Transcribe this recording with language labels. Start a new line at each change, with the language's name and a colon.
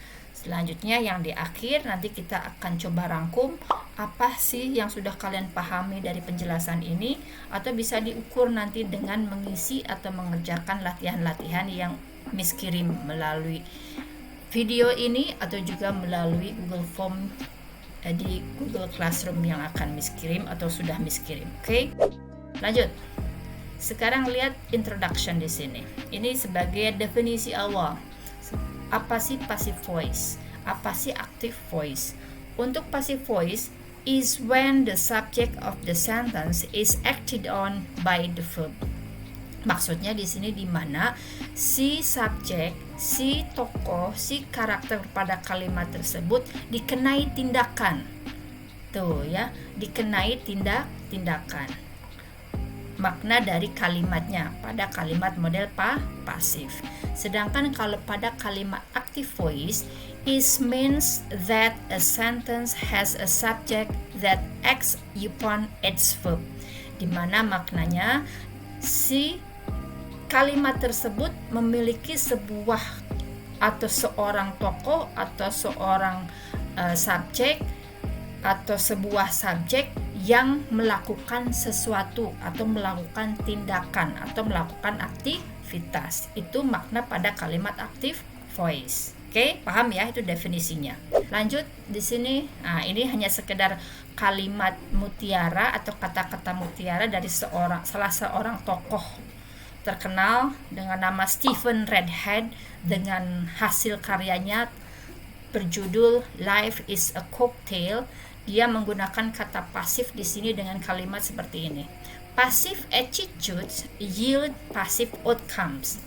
Indonesian: Selanjutnya yang di akhir nanti kita akan coba rangkum apa sih yang sudah kalian pahami dari penjelasan ini, atau bisa diukur nanti dengan mengisi atau mengerjakan latihan-latihan yang Miss kirim melalui video ini atau juga melalui Google Form di Google Classroom yang akan Miss kirim atau sudah Miss kirim. Oke? Lanjut. Sekarang lihat introduction di sini. Ini sebagai definisi awal. Apa sih passive voice? Apa sih active voice?
English: Untuk passive voice is when the subject of the sentence is acted on by the verb.
Indonesian: Maksudnya di sini di mana si subjek, si tokoh, si karakter pada kalimat tersebut dikenai tindakan. Tuh ya, dikenai tindakan. Makna dari kalimatnya pada kalimat model pasif. Sedangkan kalau pada kalimat
English: active voice, it means that a sentence has a subject that acts upon its verb.
Indonesian: Di mana maknanya si kalimat tersebut memiliki sebuah atau seorang tokoh atau seorang subjek atau sebuah subjek yang melakukan sesuatu atau melakukan tindakan atau melakukan aktivitas. Itu makna pada kalimat active voice. Oke, paham ya, itu definisinya. Lanjut di sini. Nah, ini hanya sekedar kalimat mutiara atau kata-kata mutiara dari salah seorang tokoh terkenal dengan nama Stephen Redhead dengan hasil karyanya berjudul Life is a Cocktail. Dia menggunakan kata pasif di sini dengan kalimat seperti ini.
English: Passive attitudes yield passive outcomes.